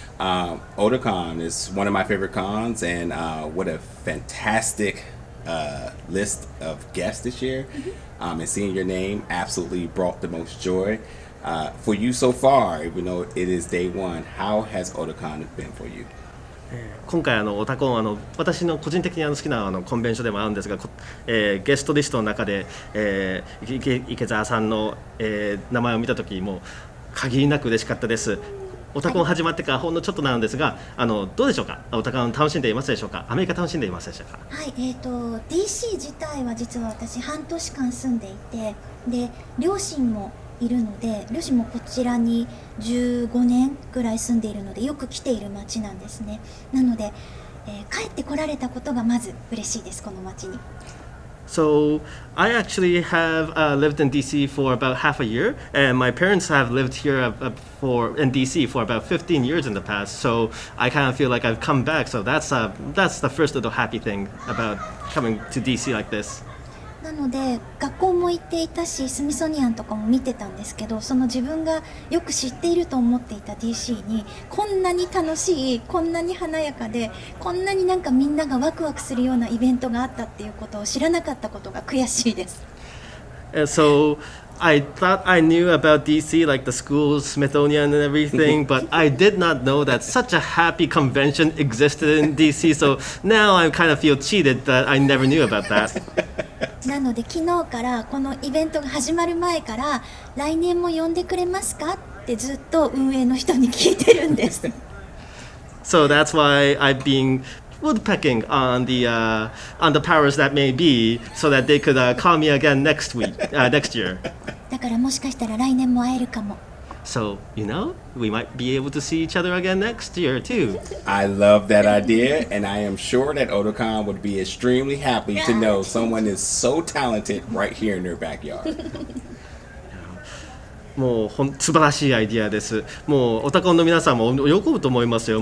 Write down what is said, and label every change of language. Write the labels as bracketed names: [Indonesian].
[English] Otakon is one of my favorite cons, and what a fantastic list of guests this year. And seeing your name absolutely brought the most joy. For you so far, even though it is day one, how has Otakon been for you? [Japanese] 今回オタコン私の個人的に好きなコンベンションでもあるんですが、ゲストリストの中で、池澤さんの、名前を見たときもう限りなく嬉しかったです。オタコン始まってからほんのちょっとなんですが、どうでしょうか。オタコン楽しんでいますでしょうか。アメリカ楽しんでいますでしょうか。はい、DC 自体は実は私半年間住んでいて、で両親もいるので、両親もこちらに15年ぐらい住んでいるのでよく来ている町なんですね。なので、帰ってこられたことがまず嬉しいです、この町に。 [English] So I actually have lived in DC for about half a year, and my parents have lived here in DC for about 15 years in the past. So I kind of feel like I've come back. So that's the first little happy thing about coming to DC like this. [Japanese] なので学校も行っていたし、スミソニアンとかも見てたんですけど、その自分がよく知っていると思っていた DC にこんなに楽しい、こんなに華やかで、こんなになんかみんながワクワクするようなイベントがあったっていうことを知らなかったことが悔しいです。 [English] And so I thought I knew about DC, like the school, Smithsonian and everything, but I did not know that such a happy convention existed in DC. So now I kind of feel cheated that I never knew about that. [Japanese] なので昨日からこのイベントが始まる前から来年も呼んでくれますかってずっと運営の人に聞いてるんです。 [English] So that's why I've been woodpecking on the powers that may be, so that they could call me again next year. [Japanese] だからもしかしたら来年も会えるかも。 [English] So we might be able to see each other again next year too. I love that idea, and I am sure that Otakon would be extremely happy to know someone is so talented right here in their backyard. [Japanese] もう素晴らしいアイディアです。もうオタコンの皆さんも喜ぶと思いますよ。